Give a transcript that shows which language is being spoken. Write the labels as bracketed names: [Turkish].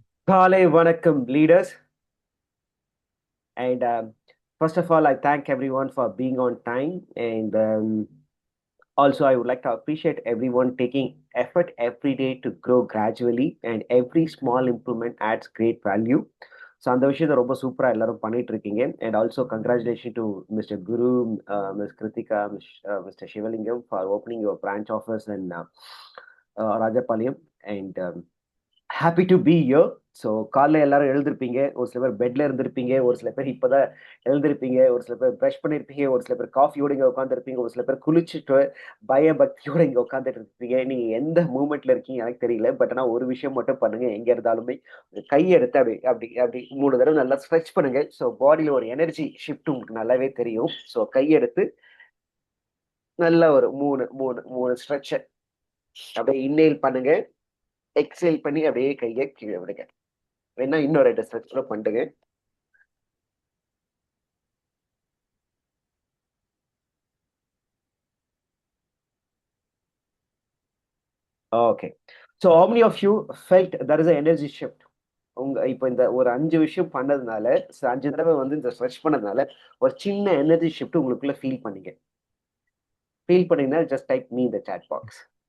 [Tamil] காலை வணக்கம் [English] leaders, and first of all I thank everyone for being on time, and also I would like to appreciate everyone taking effort every day to grow gradually, and every small improvement adds great value. So [Tamil] அந்த விஷயத்தை ரொம்ப சூப்பராக எல்லாரும் பண்ணிட்டு இருக்கீங்க. [English] And also congratulation to mister Guru, miss Kritika, mister Sivalingam for opening your branch office and Rajapalayam. And happy to be year. [Tamil] So காலைல எல்லாரும் எழுந்திருப்பீங்க, ஒரு சில பேர் பெட்ல இருந்திருப்பீங்க, ஒரு சில பேர் இப்போதான் எழுந்திருப்பீங்க, ஒரு சில பேர் ப்ரஷ் பண்ணியிருப்பீங்க, ஒரு சில பேர் காஃபியோட இங்கே உட்காந்துருப்பீங்க, ஒரு சில பேர் குளிச்சுட்டு பயபக்தியோட இங்கே உட்காந்துட்டு இருப்பீங்க. நீங்க எந்த மூமெண்ட்ல இருக்கீங்க எனக்கு தெரியல, பட் ஆனால் ஒரு விஷயம் மட்டும் பண்ணுங்க, எங்க இருந்தாலுமே கையெடுத்து அப்படி அப்படி அப்படி 3 தடவை நல்லா ஸ்ட்ரெச் பண்ணுங்க. ஸோ பாடியில ஒரு எனர்ஜி ஷிஃப்ட் உங்களுக்கு நல்லாவே தெரியும். ஸோ கையெடுத்து நல்ல ஒரு 3 ஸ்ட்ரெச் அப்படியே இன்னேல் பண்ணுங்க, எக்ஸேல் பண்ணி அப்படியே கையை கீழே விடுங்க. வேணா இன்னும் 2 ஸ்ட்ரெச் கூட பண்ணுங்க. Okay. [English] So how many of you felt there is a energy shift? [Tamil] இப்போ இந்த ஒரு 5 விஷயம் பண்ணதுனால, 5 தடவை வந்து இந்த ஸ்ட்ரெச் பண்ணதுனால ஒரு சின்ன எனர்ஜி ஷிஃப்ட் உங்களுக்குள்ள ஃபீல் பண்ணீங்க. [English] Feel பண்ணீங்கன்னா just type me இந்த chat box.